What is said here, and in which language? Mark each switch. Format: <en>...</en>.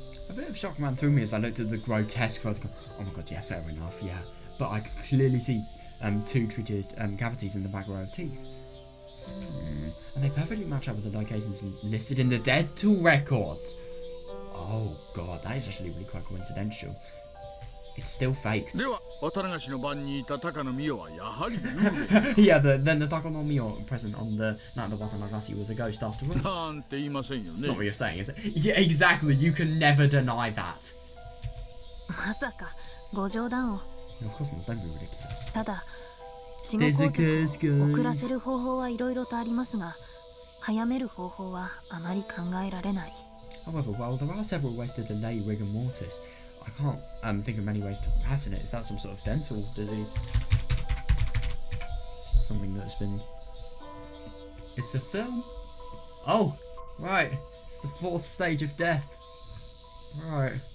<en>A bit of shock ran through me as I looked at the grotesque photograph. Oh my god, yeah, fair enough, yeah. But I could clearly see two treated cavities in the back row of teeth. And they perfectly match up with the locations listed in the dental records. Oh god, that is actually really quite coincidental. It's still faked.</en> <ja>では、渡流しの番にいた高野美代はやはり幽霊</ja> <en>Yeah, then the Takonomiya present on the night of the Watanagasi was a ghost after all.</en> <ja>なんて言いませんよ</ja> <en>It's not what</en> <ja>ね。</ja> <en>you're saying, is it? Yeah, exactly. You can never deny that.</en> <ja>まさかご冗談を。</ja> <en>No, of course not. Don't be ridiculous.</en> <ja>ただ死後硬直を遅らせる方法はいろいろとありますが早める方法はあまり考えられない。</ja> <en>However, while there are several ways to delay rigor mortis, I can't think of many ways to hasten it. Is that some sort of dental disease? Something that's been... It's a film? Oh, right. It's the 4th stage of death. Right.</en>